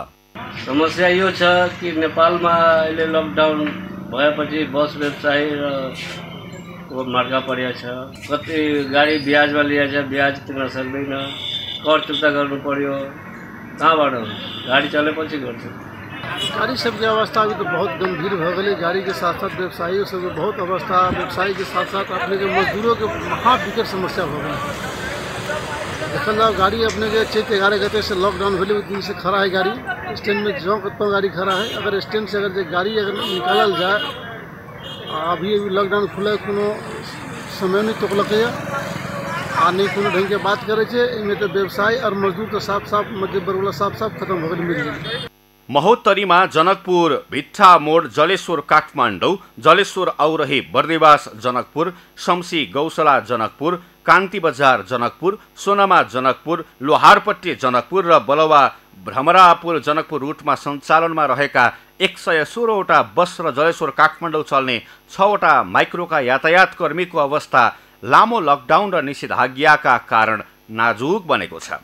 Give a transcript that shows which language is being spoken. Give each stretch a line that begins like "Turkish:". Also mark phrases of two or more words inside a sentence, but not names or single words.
Nepali: समस्या यो छ कि नेपालमा अहिले लकडाउन भएपछि बस व्यवसाय र मर्का परेको छ। कति गाडी ब्याजमा लिएछ, ब्याज तिर्न सक्दैन, कर चुक्ता गर्नु पर्यो। कहाँबाट गाडी चलेपछि गर्छ।
Hindi: गाड़ी सबके अवस्था अभी तो बहुत गंभीर हो गई। गाड़ी के साथ साथ व्यवसायियों सब बहुत अवस्था, व्यवसायी के साथ साथ अपने के मजदूरों के महाविकट समस्या हो गई। देखल जाओ गाड़ी अपने के 11 गते से लॉकडाउन होले उस दिन से खड़ा है गाड़ी स्टैंड में। जो कत गाड़ी खड़ा है, अगर स्टैंड से अगर गाड़ी अगर निकालल जाए, अभी लॉकडाउन खुले कोनो समय नहीं तोकलक आ नहीं कोनो ढंग के बात करे छे। इनमें तो व्यवसाय और मजदूर तो साफ साफ मध्य वर्ग वाला साफ साफ खत्म हो गई मिल गई।
Nepali: महोत्तरीमा जनकपुर भिट्टा मोड जलेश्वर काठमाडौँ, जलेश्वर औरही बर्देवास जनकपुर, शमसी गौसला जनकपुर, कान्ति बजार जनकपुर, सोनामा जनकपुर, लोहारपट्टी जनकपुर र बलवा भ्रमरापुर जनकपुर रुटमा सञ्चालनमा रहेका 116वटा बस र जलेश्वर काठमाडौँ चल्ने 6वटा माइक्रोका यातायात कर्मीको अवस्था लामो लकडाउन र निषेधाज्ञाका कारण नाजुक बनेको छ।